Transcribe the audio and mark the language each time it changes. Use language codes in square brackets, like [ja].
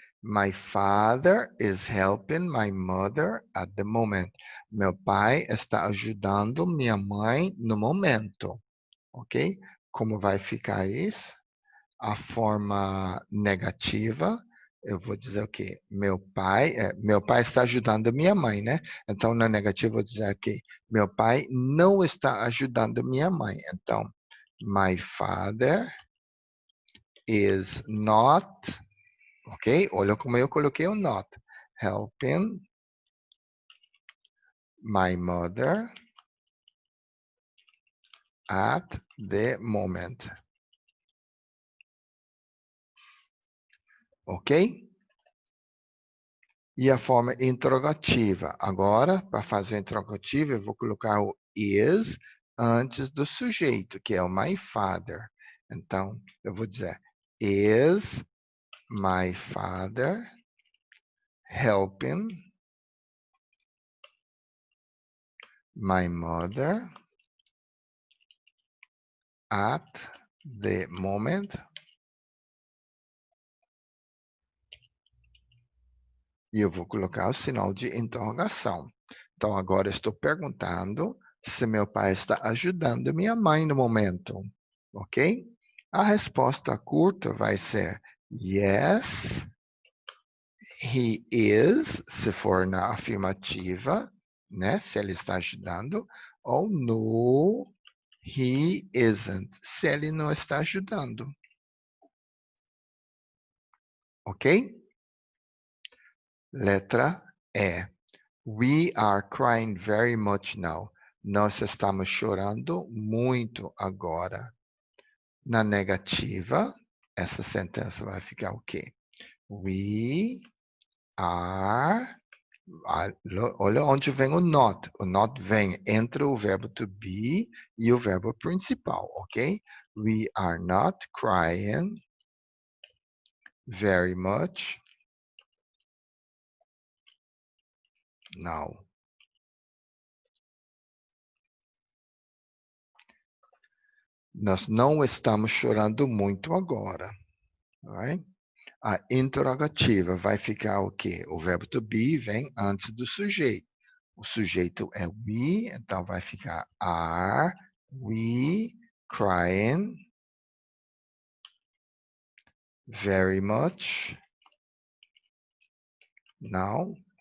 [en] My father is helping my mother at the moment. [pt] Meu pai está ajudando minha mãe no momento. Ok? Como vai ficar isso? A forma negativa, eu vou dizer o quê? Meu pai está ajudando minha mãe, né? Então, na negativa, eu vou dizer aqui, meu pai não está ajudando minha mãe. Então, [en] my father is not, ok? [pt] Olha como eu coloquei o not. [en] Helping my mother at the moment. [pt] Ok? E a forma interrogativa. Agora, para fazer a interrogativa, eu vou colocar o is antes do sujeito, que é o [en] my father. [pt] Então, eu vou dizer, [en] is my father helping my mother at the moment? [pt] E eu vou colocar o sinal de interrogação. Então, agora eu estou perguntando se meu pai está ajudando minha mãe no momento. Ok? A resposta curta vai ser [en] yes, he is, [pt] se for na afirmativa, né? Se ele está ajudando. Ou [en] no, he isn't, [pt] se ele não está ajudando. Ok? Letra E. [en] We are crying very much now. [pt] Nós estamos chorando muito agora. Na negativa, essa sentença vai ficar o quê? [en] We are. [pt] Olha onde vem o not. O not vem entre o verbo to be e o verbo principal, ok? [en] We are not crying very much now. [pt] Nós não estamos chorando muito agora. [en] Right? [pt] A interrogativa vai ficar o quê? O verbo to be vem antes do sujeito. O sujeito é we, então vai ficar [en] are we crying very much now?